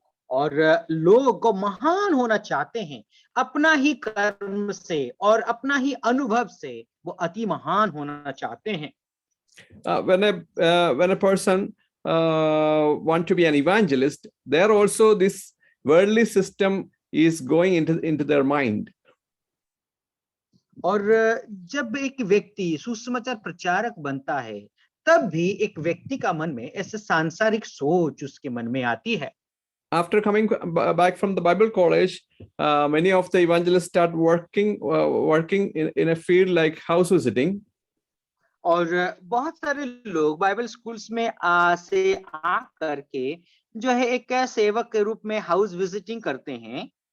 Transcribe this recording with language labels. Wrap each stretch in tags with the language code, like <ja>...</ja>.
<hi>और लोग महान होना चाहते हैं अपना ही कर्म से और अपना ही अनुभव से, वो अति महान होना चाहते हैं।</hi> <en>When a person want to be an evangelist, there also this worldly system is going into their mind.</en> <hi>और जब एक व्यक्ति सुसमाचार प्रचारक बनता है तब भी एक व्यक्ति का मन में ऐसे सांसारिक सोच उसके मन में आती है।</hi> <en>After coming back from the Bible college, many of the evangelists start working in a field like house visiting.</en> <hi>और बहुत सारे लोग बाइबल स्कूल्स में से आ करके जो है एक सेवक के रूप में</hi> <en>house visiting</en> <hi>करते हैं।</hi>